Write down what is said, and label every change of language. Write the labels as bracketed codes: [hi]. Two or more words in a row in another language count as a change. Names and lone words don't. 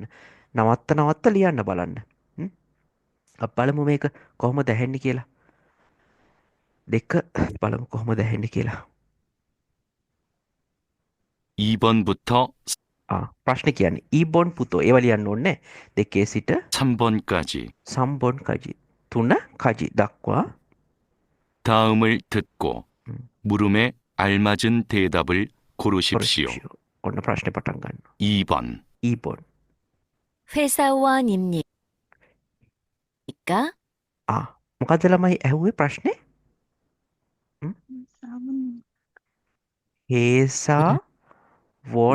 [si] නවත්ත ලියන්න බලන්න. අපි බලමු මේක කොහොමද ඇහෙන්නේ කියලා. දෙක බලමු කොහොමද ඇහෙන්නේ කියලා. [ko] 2번부터 [si] ප්‍රශ්නේ කියන්නේ [ko] ඊබොන් පුතෝ [si] ඒවා ලියන්න ඕනේ දෙකේ සිට [ko] 3번까지 3번까지 3까지 දක්වා 다음을 듣고 물음에 알맞은 대답을 고르십시오. 고르십시오. [si] ඔන්න ප්‍රශ්නේ පටන් ගන්න. [ko] 2번. ඊබොන් 회사원입니까? [si] මොකද්ද ළමයි ඇහුවේ ප්‍රශ්නේ? [ko] 사모님. 회사원